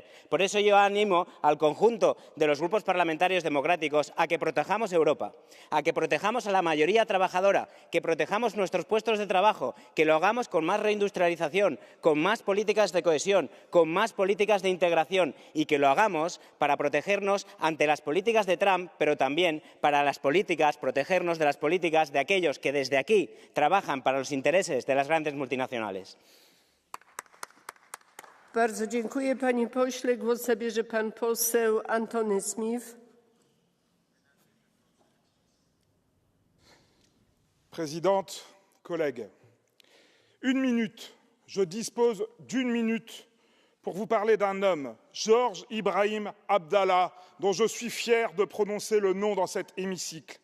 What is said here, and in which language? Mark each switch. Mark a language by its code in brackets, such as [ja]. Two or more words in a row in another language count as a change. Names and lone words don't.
[es] Por eso yo animo al conjunto de los grupos parlamentarios democráticos a que protejamos Europa, a que protejamos a la mayoría trabajadora, que protejamos nuestros puestos de trabajo, que lo hagamos con más reindustrialización, con más políticas de cohesión, con más políticas de integración y que lo hagamos para protegernos ante las políticas de Trump, pero también para protegernos de las políticas de aquellos que desde aquí trabajan para los intereses de las grandes multinacionales. [pl] Bardzo dziękuję panie pośle. Głos zabierze pan poseł Antony Smith. [fr] Présidente, collègues, je dispose d'une minute pour vous parler d'un homme, Georges Ibrahim Abdallah, dont je suis fier de prononcer le nom dans cet hémicycle.